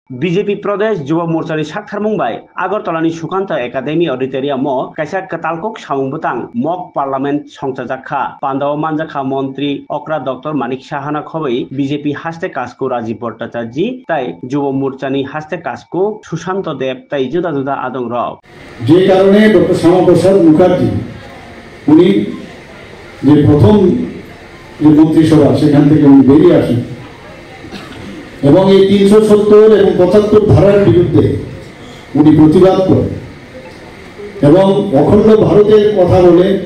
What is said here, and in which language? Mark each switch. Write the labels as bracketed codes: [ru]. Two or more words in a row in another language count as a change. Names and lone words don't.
[trp] BJP Pradesh Juba Morchani Sakthar Mumbai Agartalani Sukanta Academy Auditorium Mo Kaisa Katalkok Samung Butang [en] Mock Parliament [trp] Songchajakha Pandaw Manjakha Montri Okra Dr. Manik Sahana Khobei BJP Haste Kasko Rajiv Bhattacharya Tai Juba Morchani Haste Kasko Sushanto Deb Tai Juda Juda Adong Rao [bn] যে কারণে ডক্টর শ্যামাপ্রসাদ মুখার্জি উনি যে প্রথম যে মন্ত্রিসভা সেখান থেকে উনি বেরিয়ে আসেন এবং এই 370 এবং 75 ধারার বিরুদ্ধে উনি প্রতিবাদ করেন এবং অখণ্ড ভারতের কথা বলে